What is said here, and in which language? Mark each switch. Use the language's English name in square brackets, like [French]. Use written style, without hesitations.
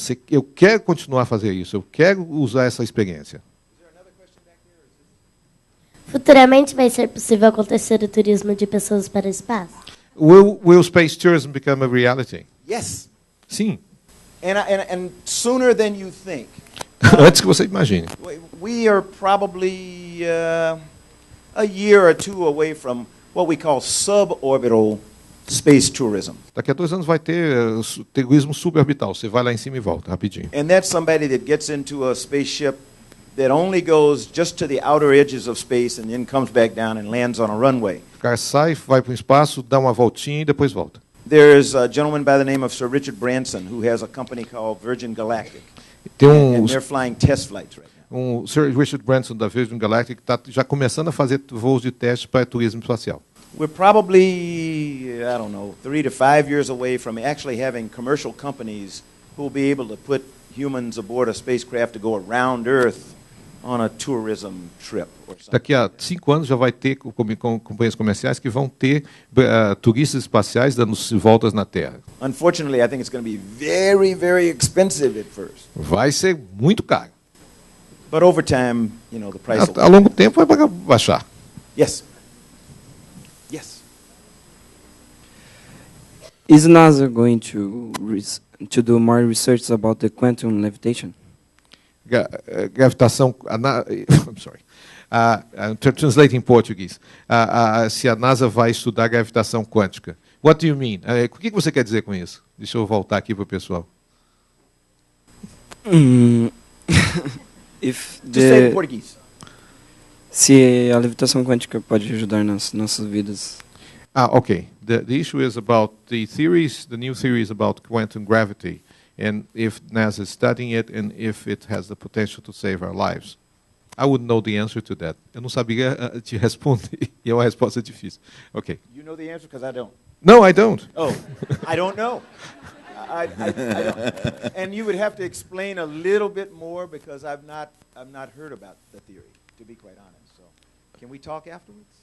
[Portuguese] Eu quero continuar a fazer isso. Eu quero usar essa experiência. Futuramente vai ser possível acontecer o turismo de pessoas para o espaço? [English] Will space tourism become a reality? Yes. [Portuguese] Sim. [English] And sooner than you think. [Portuguese] Antes que você imagine. [English] We are probably a year or two away from what we call suborbital space tourism. [Portuguese] Daqui a 2 anos vai ter turismo suborbital. Você vai lá em cima e volta, rapidinho. [English] And that's somebody that gets into a spaceship that only goes just to the outer edges of space and then comes back down and lands on a runway. [Portuguese] O cara sai, vai para o espaço, dá uma voltinha e depois volta. [English] There's a gentleman by the name of Sir Richard Branson who has a company called Virgin Galactic. [Portuguese] Tem [English] and they're flying test flights right now. [Portuguese] Sir Richard Branson da Virgin Galactic está já começando a fazer voos de teste para turismo espacial. [English] We're probably, I don't know, 3 to 5 years away from actually having commercial companies who will be able to put humans aboard a spacecraft to go around Earth on a tourism trip or something. [Portuguese] Daqui a 5 anos já vai ter companhias comerciais que vão ter turistas espaciais dando voltas na Terra. [English] Unfortunately, I think it's going to be very, very expensive at first. [Portuguese] Vai ser muito caro. [English] But over time, you know, the price will... [Portuguese] A longo tempo vai baixar. [English] Yes. Yes. Is NASA going to do more research about the quantum levitation? [Portuguese] Gravitação. [English] I'm sorry. Translating in Portuguese. [Portuguese] Se a NASA vai estudar gravitação quântica. [English] What do you mean? [Portuguese] O que você quer dizer com isso? Deixa eu voltar aqui para o pessoal. [English] Say in Portuguese. [Portuguese] Se a levitação quântica pode ajudar nas nossas vidas. [English] Okay. The issue is about the new theories about quantum gravity, and if NASA is studying it, and if it has the potential to save our lives. I wouldn't know the answer to that. [Portuguese] Eu não sabia te responder, e é uma resposta difícil. [English] Okay. You know the answer because I don't. No, I don't. Oh, I don't know. I don't. And you would have to explain a little bit more because I've not heard about the theory, to be quite honest. So, can we talk afterwards?